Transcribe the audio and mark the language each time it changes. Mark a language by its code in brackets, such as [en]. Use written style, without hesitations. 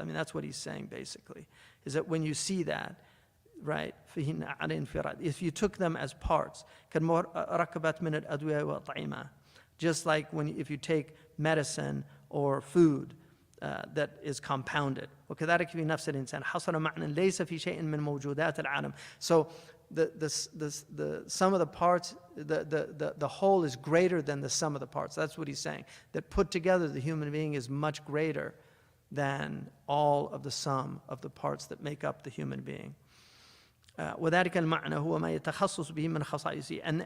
[en] That's what he's saying basically, is that when you see that, right, [ar] فيهن على انفراد, [en] if you took them as parts, [ar] كالمركبات من الأدوية والطعمة, [en] just like if you take medicine or food that is compounded. [ar] وكذلك في نفس الإنسان حصل معنى ليس في شيء من موجودات العالم. [en] So the sum of the parts, the whole is greater than the sum of the parts. That's what he's saying. That put together, the human being is much greater than all of the sum of the parts that make up the human being. [ar] وذلك المعنى هو ما يتخصص به من خصائصه.